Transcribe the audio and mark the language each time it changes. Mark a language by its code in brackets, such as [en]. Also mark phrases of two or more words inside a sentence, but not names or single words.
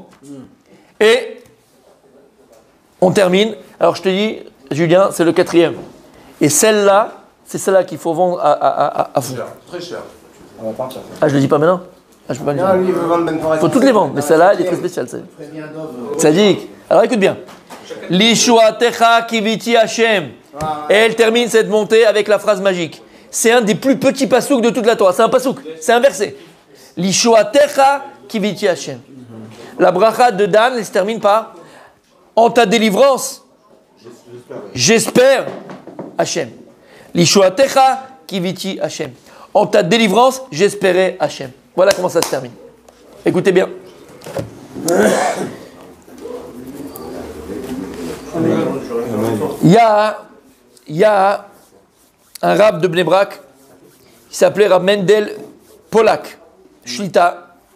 [fr] Et on termine. Alors je te dis, Julien, c'est le 4e. Et celle-là, c'est celle-là qu'il faut vendre à fond. Très cher. Ah, je le dis pas maintenant? Ah, je peux pas le dire. Il faut toutes les vendre, mais celle-là, elle est très spéciale. Sadiq. Alors écoute bien. [he] לישועתך קיויתי השם. [fr] Et elle termine cette montée avec la phrase magique. C'est un des plus petits pasouks de toute la Torah. C'est un pasouk, c'est un verset. [he] לישועתך קיויתי השם. [fr] La bracha de Dan, elle se termine par en ta délivrance, j'espère Hachem. [he] לישועתך קיויתי השם. [fr] En ta délivrance, j'espérais Hachem. Voilà comment ça se termine. Écoutez bien. Il y a un rab de Bnei Brak qui s'appelait Rab Mendel Polak, Shlita.